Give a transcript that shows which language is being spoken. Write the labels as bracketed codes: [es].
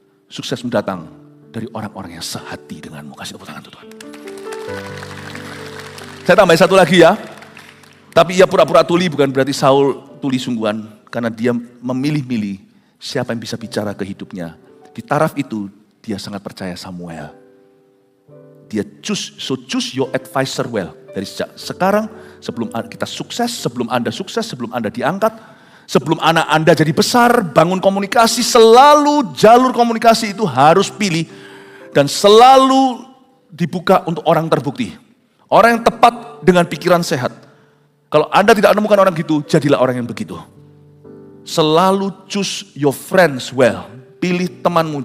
[id] Suksesmu datang dari orang-orang yang sehati denganmu. Kasih tepuk tangan Tuhan. Saya tambahin satu lagi ya. Tapi ia pura-pura tuli bukan berarti Saul tuli sungguhan. Karena dia memilih-milih siapa yang bisa bicara ke hidupnya. Di taraf itu dia sangat percaya Samuel. [en] Dia choose your advisor well. [id] Dari sejak sekarang, sebelum kita sukses, sebelum Anda diangkat, sebelum anak Anda jadi besar, bangun komunikasi, selalu jalur komunikasi itu harus pilih dan selalu dibuka untuk orang terbukti. Orang yang tepat dengan pikiran sehat. Kalau Anda tidak menemukan orang gitu, jadilah orang yang begitu. Selalu [en] choose your friends well. [id] pilih temanmu.